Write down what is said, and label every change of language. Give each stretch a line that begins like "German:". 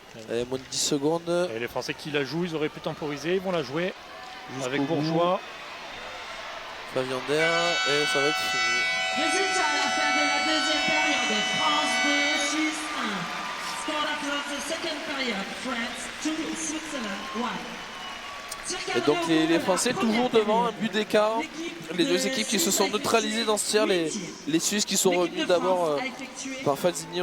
French: Allez, moins de 10 secondes. Et les Français qui la jouent, ils auraient pu temporiser, ils vont la jouer avec Bourgeois. Flavien Der et ça va être fini. Résultat à la fin de la deuxième période. France 2, Suisse 1.
English: Score after the second period. France 2, Switzerland 1.
French: Et donc les Français toujours devant, un but d'écart. Les deux équipes qui se sont neutralisées dans ce tir. Les Suisses qui sont revenus d'abord par Falzini.